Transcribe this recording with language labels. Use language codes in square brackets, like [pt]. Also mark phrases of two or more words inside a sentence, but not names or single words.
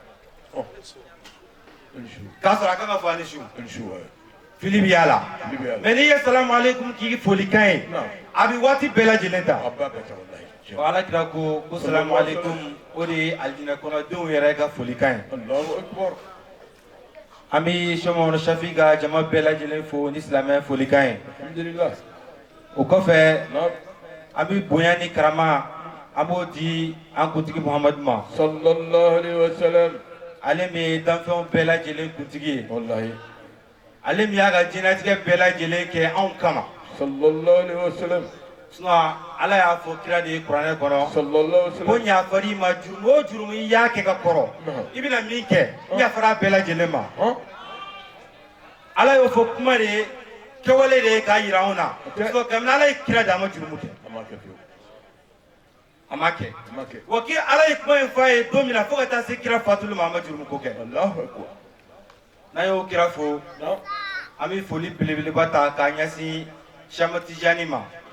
[bm] k'a sɔrɔ a kan ka fɔ ani su fili bɛ y'a la mais n'i ye [ar] السلام عليكم [bm] k'i folikan ye a bɛ waati bɛɛ lajɛlen ta wa ala kira ko [ar] السلام عليكم [bm] o de ye alijinɛ kɔnɔdenw yɛrɛ ka folikan ye an bɛ sɛmɔnɔ safi ka jama bɛɛ lajɛlen fo ni silamɛ folikan ye o kɔfɛ an bɛ bonya ni karama an b'o di an kuntigi muhamadu ma [ar] صلى الله عليه وسلم [bm] ale min ye danfɛnw bɛɛ lajɛlen kuntigi ye wallahi ale min y'a ka diɲɛlatigɛ bɛɛ lajɛlen kɛ anw kama [ar] صلى الله عليه وسلم [bm] sinon ala y'a fɔ kira de ye kuranɛ kɔnɔ [ar] صلى الله عليه [bm] ko wasallam ɲafar'i ma jurumu o jurumu i y'a kɛ ka kɔrɔ i bɛna min kɛ ɲafar'a bɛɛ lajɛlen ma ala y'o fɔ kuma de ye kɛwale de ye k'a yira anw na sinon kabini ala ye kira de a ma jurumu kɛ a ma kɛ wa ki ala ye kuma in fɔ a ye don min na fo ka taa se kira fatuli ma a ma jurumu ko kɛ n'a y'o kira fo an bɛ foli belebeleba ta k'a ɲɛsin Cheikh Tijani ma